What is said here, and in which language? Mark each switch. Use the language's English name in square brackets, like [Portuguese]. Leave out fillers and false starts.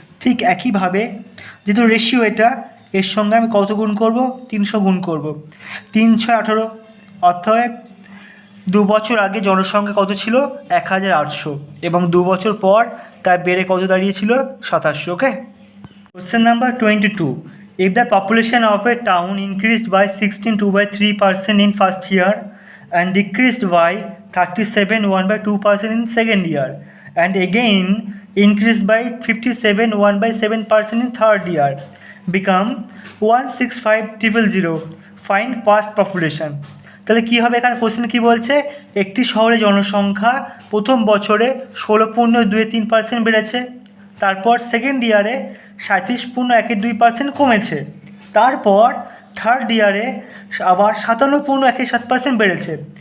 [Bangla] ঠিক একইভাবে যেহেতু রেশিও এটা, এর সঙ্গে আমি কত গুণ করব, 300 গুণ করব। 3 6 18, অতএব 2 বছর আগে জনসংখ্যা কত ছিল 1800 এবং 2 বছর পর তার বেড়ে কত দাঁড়িয়েছিল 2700। ওকে। [English] Question number 22, if the population of a town increased by 16.3% in first year and decreased by 37.1% in second year and again increased by 57.1% in third year, become 165,000, find past population। [Bangla] তাহলে কী হবে, এখানে কোশ্চেন কী বলছে, একটি শহরে জনসংখ্যা প্রথম বছরে 16.23% বেড়েছে, তারপর সেকেন্ড ইয়ারে 37.12% কমেছে, তারপর থার্ড ইয়ারে আবার 57.17% বেড়েছে।